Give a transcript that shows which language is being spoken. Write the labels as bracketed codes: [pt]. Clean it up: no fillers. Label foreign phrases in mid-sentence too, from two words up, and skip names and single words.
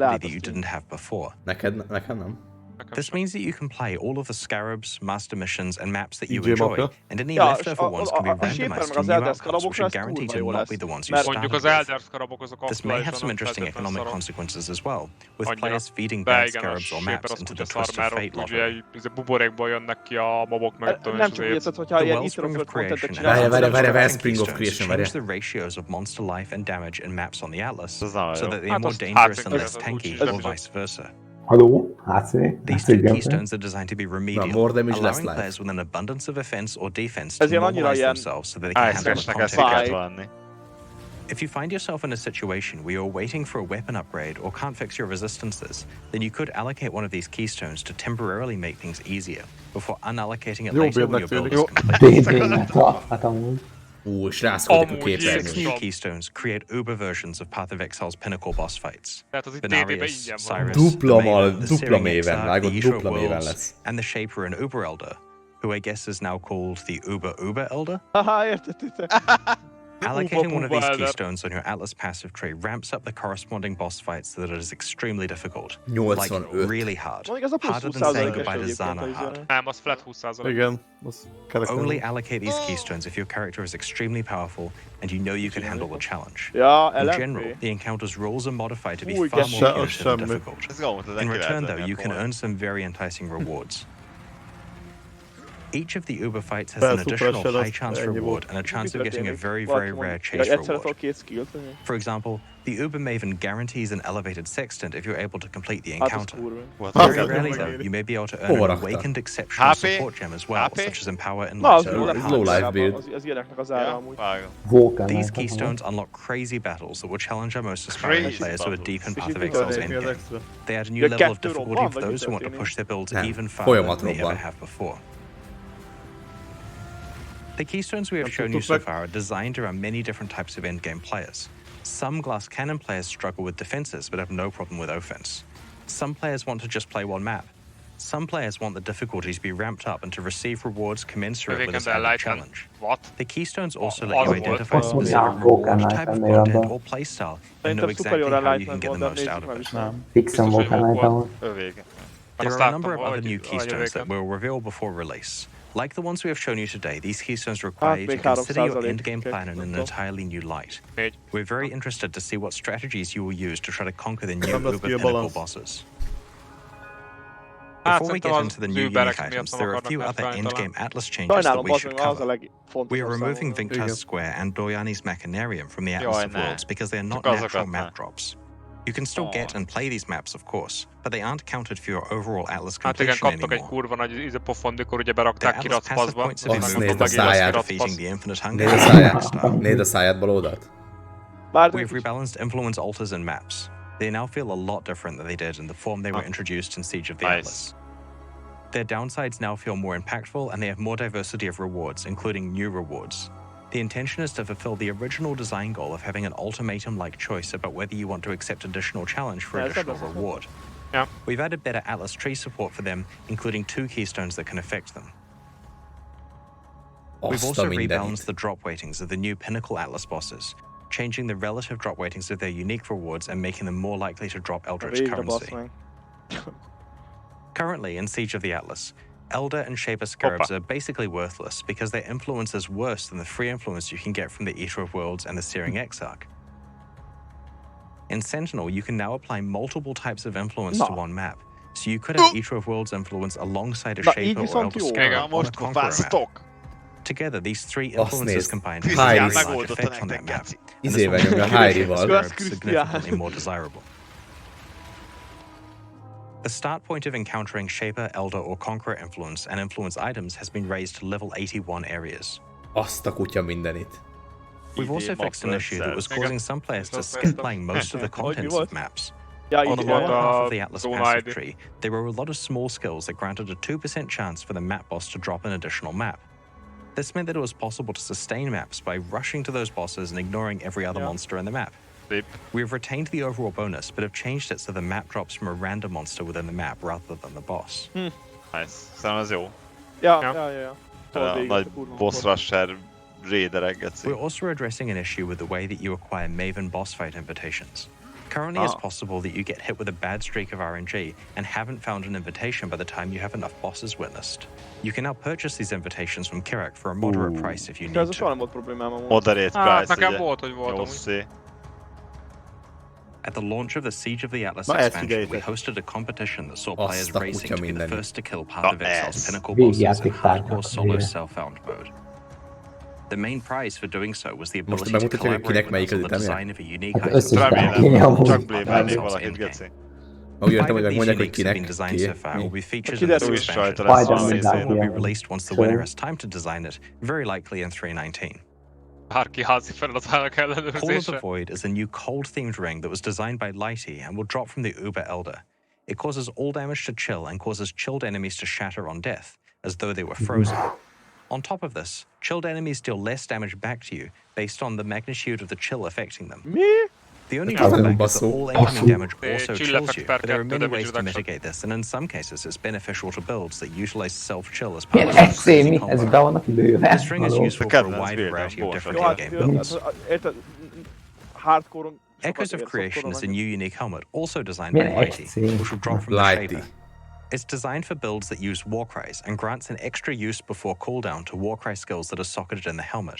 [en] you didn't have before. [hu] Nekem nem. [en] This means that you can play all of the scarabs, master missions, and maps that you DJ enjoy, [hu] mapja. [en] and any [hu] Ja, [en] leftover ones can be a shaper randomized [hu] meg [en] to [hu] az [en] new Elder outcomes, which [hu] Scarabokra [en] are [hu] ez [en] guaranteed [hu] kurva [en] to [hu] jó [en] not [hu] lesz. [en] be the ones you [hu] Mert Mondjuk [en] started [hu] az [en] with. [hu] Elder Scarabok azok [en] This may have [hu] aktuálisan [en] some [hu] nem [en] interesting [hu] feltétlenül [en] economic [hu] szarok. [en] consequences as well, with [hu] Annyira. [en] players feeding [hu] De [en] bad [hu] igen, a [en] scarabs or shaper maps [hu] az [en] into [hu] kutya [en] the [hu] szar, [en] Twist of [hu] mert [en] Fate [hu] ott [en] lottery. [hu] ugye buborékból jönnek ki a mobok, meg tudom Nem és csak úgy azért. érzed, hogyha [en] The [hu] ilyen [en] Wellspring Ether of [hu] of contentet [en] Creation and [hu] csinálsz. Várj, [en] other [hu] várj, [en] destruction Wellspring of keystones Creation, change [hu] várj. [en] the ratios of monster life and damage in maps on the Atlas, [hu] Ez nagyon [en] so [hu] jó. [en] that they are [hu] Hát [en] more [hu] azt [en] dangerous and [hu] hátszínű, [en] less [hu] ez [en] tanky, [hu] úgy [en] or [hu] is. [en] vice versa. [hu] Haló? HC? [en] These two keystones are designed to be remedial, more damage, less allowing life. players with an abundance of offense or defense to [hu] Ez ilyen annyira [en] normalize [hu] ilyen [en] themselves so that they can handle the [hu] ASS-nek ezt [en] content. [hu] ki Fáj. kellett venni. [en] If you find yourself in a situation where you're waiting for a weapon upgrade or can't fix your resistances, then you could allocate one of these keystones to temporarily make things easier, before unallocating it [hu] Jó [en] later when your [hu] bérnek [en] build [hu] tűnik. [en] is complete. [hu] DD meta, hát amúgy. És rászkodik a Amúgy képernyőn. [en] Six new keystones create uber versions of Path of Exile's pinnacle boss fights. [hu] Tehát az itt TD-ben [en] Venarius, [hu] ingyen van. [en] Cyrus, [hu] Dupla [en] the Maven, the [hu] dupla [en] Searing [hu] méven, [en] Exarch, [hu] vágod, [en] the Eater [hu] dupla [en] of [hu] méven [en] Worlds, [hu] lesz. [en] and the Shaper and Uber Elder, who I guess is now called the Uber Elder. [hu] Haha, érted? [en] Allocating one of these Elder. keystones on your Atlas passive tree ramps up the corresponding boss fights so that it is extremely difficult. 85. Like really hard. [hu] Mondjuk ez a plusz [en] Harder than saying [hu] 20%-es [en] goodbye to [hu] egyébként [en] Zana [hu] az [en] hard. [hu] izére. Nem, az flat 20%. Igen, az [en] Only [hu] kerekem. [en] allocate these keystones if your character is extremely powerful and you know you can handle the challenge. [hu] Ja, [en] In [hu] LMP. [en] general, the encounter's rules are modified to be [hu] Új, [en] far more [hu] geszem. [en] punitive and [hu] Semmi. [en] difficult. [hu] Ez gomot, [en] In return, though, you can earn some very enticing rewards. Each of the Uber fights has an Super additional Shadow, high chance [hu] ennyi [en] reward [hu] volt. [en] and a chance of getting a very, [hu] Valaki [en] very [hu] mond- [en] rare [hu] Ja, [en] chase [hu] egyszerre [en] reward. [hu] tudok két skillt. [en] For example, the Uber Maven guarantees an elevated sextant if you're able to complete the [hu] Hát az [en] encounter. [hu] kurva. [en] Very Okay. rarely, though, you may be able to earn [hu] Hova [en] an [hu] rakta? [en] awakened exceptional [hu] HP? [en] support gem as well, [hu] HP? [en] such as Empower and [hu] Na, az [en] Light. low [hu] Ez low life build. Az ilyeneknek az ára amúgy. Vágom. Vulcan. [en] These [hu] hát, [en] keystones unlock crazy battles that will challenge our most aspiring Crazy players who are deep in battles. Path of [hu] Kicsit [en] Exile's [hu] Mi az [en] endgame. [hu] extra? [en] They add a new [hu] Ja, [en] level of [hu] kettő [en] difficulty [hu] robban, [en] for [hu] vagy [en] those who want to [hu] mi [en] push their builds [hu] Nem, [en] even farther [hu] folyamat [en] than they ever [hu] robban. [en] have before. The keystones we have [hu] Nem [en] shown you [hu] tudtuk [en] so far are designed around many different types of endgame players. Some glass cannon players struggle with defenses but have no problem with offense. Some players want to just play one map. Some players want the difficulties to be ramped up and to receive rewards commensurate with a [hu] Végén [en] standard Light challenge. What? The keystones also [hu] Az [en] let you [hu] volt. [en] identify [hu] Azt mondja, [en] specific Vulcan reward type of Knight content [hu] ennél [en] or playstyle and know [hu] Szerintem [en] exactly Superior how you can Enlightenment get the [hu] volt, de [en] most out [hu] nézzük [en] of [hu] meg [en] it. [hu] is. Nem. Fixen Biztos, hogy Vulcan jó Knight volt. amúgy. Vége. [en] There [hu] Azt [en] are a [hu] láttam, [en] number of other [hu] hogy [en] new keystones that we'll reveal before release. Like the ones we have shown you today, these keystones require you to [hu] még [en] consider your 3% endgame plan in an [hu] nem tudom. [en] entirely new light. [hu] Négy. [en] We're very interested to see what strategies you will use to try to conquer the new [hu] Nem lesz [en] Uber [hu] ki a [en] pinnacle [hu] balance. [en] bosses. [hu] Hát [en] Before we [hu] szerintem [en] get [hu] az [en] into the new unique [hu] Uberek miatt [en] items, [hu] nem [en] there are a [hu] akarnak [en] few other [hu] nerfelni talán. [en] endgame Atlas changes that [hu] Sajnálom, [en] we [hu] az [en] should [hu] meg az a [en] cover. [hu] legfontosabb [en] We are removing [hu] számomra. [en] Vincta's Square and Doyani's Machinarium from the Atlas [hu] Jaj, [en] of [hu] ne. [en] Worlds because they are not [hu] Csak azokat [en] natural [hu] ne. [en] map drops. You can still get and play these maps, of course, but they aren't counted for your overall Atlas [hu] Hát igen, [en] completion [hu] kaptak egy [en] anymore. [hu] kurva nagy pofon, mikor ugye [en] Their [hu] berakták [en] Atlas passive [hu] kiraspaszba. [en] points have been [hu] Azt [en] moved [hu] nézd [en] from [hu] a száját. [en] defeating the infinite hunger [hu] Nézd a [en] and [hu] száját. [en] style. [hu] Nézd a száját bal oldalt. Bár [en] We've rebalanced influence altars and maps. They now feel a lot different than they did in the form they were introduced in Siege of the Nice. Atlas. Their downsides now feel more impactful and they have more diversity of rewards, including new rewards. The intention is to fulfill the original design goal of having an ultimatum-like choice about whether you want to accept additional challenge for Yeah, additional that's- reward. Yeah. We've added better Atlas tree support for them, including 2 keystones that can affect them. We've [hu] Azt a [en] also [hu] mindenit. [en] rebalanced the drop weightings of the new Pinnacle Atlas bosses, changing the relative drop weightings of their unique rewards and making them more likely to drop Eldritch [hu] Végre basz [en] currency. [hu] meg. [en] Currently, in Siege of the Atlas, Elder and Shaper Scarabs are basically worthless because their influence is worse than the free influence you can get from the Eater of Worlds and the Searing Exarch. In Sentinel, you can now apply multiple types of influence to one map, so you could have Eater of Worlds influence alongside a [hu] Na, [en] Shaper [hu] így [en] or [hu] viszont [en] Elder [hu] jó. [en] Scarab [hu] Igen, [en] on a [hu] most [en] Conqueror map. [hu] kopáztok! [en] Together, these 3 [hu] Azt [en] influences [hu] nézd. [en] combined Hi, have a Iris. large effect on that map. And this [hu] Izével [en] will [hu] nyomja [en] make [hu] Heidi-val. [en] Scarab Scarab significantly more desirable. The start point of encountering Shaper, Elder, or Conqueror influence and influence items has been raised to level 81 areas. [hu] Azt a kutya mindenit. [en] We've also fixed an issue that was causing some players to skip playing most of the contents of maps. [hu] Ja, [en] On the [hu] így [en] lower [hu] van. [en] half of the Atlas Zone passive ID. tree, there were a lot of small skills that granted a 2% chance for the map boss to drop an additional map. This meant that it was possible to sustain maps by rushing to those bosses and ignoring every other monster in the map. [hu] Szép. [en] We've retained the overall bonus, but have changed it so the map drops from a random monster within the map rather than the boss. Nice. [hu] Szerintem ez jó. Ja. Tudod, A végig nagy a kurva boss volt. rusher raiderek, geci. [en] We're also addressing an issue with the way that you acquire Maven boss fight invitations. Currently, it's possible that you get hit with a bad streak of RNG and haven't found an invitation by the time you have enough bosses witnessed. You can now purchase these invitations from Kirak for a moderate price if you [hu] Ez [en] need [hu] soha nem [en] to. [hu] volt problémám amúgy. [en] Moderate [hu] Hát [en] price, [hu] nekem ugye? volt, hogy volt Jó amúgy. szé. [en] At the launch of the Siege of the Atlas [hu] Na, ezt [en] expansion, we [hu] figyeljétek. [en] hosted a competition that saw [hu] Azt [en] players [hu] a [en] racing [hu] kutya [en] to be the [hu] mindenit. [en] first to kill part [hu] Na, [en] of Exile's [hu] ez. [en] pinnacle bosses in [hu] Végigjátéktárnak [en] hardcore [hu] a [en] solo [hu] vége. [en] self-found mode. The main prize for doing so was the [hu] Most [en] ability to [hu] bemutatja, hogy [en] collaborate [hu] kinek [en] with us on [hu] melyik [en] the [hu] az [en] design of a unique [hu] Hát [en] item. [hu] összes Remélem, Kéne amúgy. csak blame-elnék [en] Exile's [hu] valakit, [en] endgame. [hu] geci. Úgy értem, [en] 5 [hu] hogy [en] of these [hu] megmondják, hogy [en] uniques have been [hu] kinek, [en] designed [hu] ki, [en] so far will be featured in [hu] Kiderül [en] this [hu] is [en] expansion. [hu] rajta [en] The [hu] lesz. Spider-Man [en] sixth one will be [hu] látja. [en] released once the winner has time to design it, very likely in 3.19. [hu] Bárki házi feladatának [en] Call of the [hu] ellenőrzése. [en] Void is a new cold-themed ring that was designed by Lighty and will drop from the Uber Elder. It causes all damage to chill and causes chilled enemies to shatter on death, as though they were frozen. On top of this, chilled enemies deal less damage back to you based on the magnitude of the chill affecting them. [hu] Mi? [en] The only [hu] Azon [en] drawback is that [hu] basszó. [en] all incoming damage Chill also chills you, effect per but there are [hu] kettő [en] many damage ways to reduction. mitigate this, and in some cases it's beneficial to builds that utilize self-chill as part [hu] Milyen [en] of a crazy [hu] exémi, ez [en] combo. [hu] be vannak lőve. [en] This ring is [hu] Való. [en] useful for a [hu] Kedvenc [en] wide [hu] buildem, [en] variety of [hu] borsod. [en] different [hu] Jó, hát [en] in-game builds. [hu] érted, hardcore-on [en] Echoes of [hu] sokat ér, [en] Creation is a [hu] sokkal [en] new unique helmet, also designed [hu] Milyen [en] by Lighty, [hu] exé. [en] which will drop from the [hu] Lighty. [en] Shaper. It's designed for builds that use Warcries and grants an extra use before cooldown to Warcry skills that are socketed in the helmet.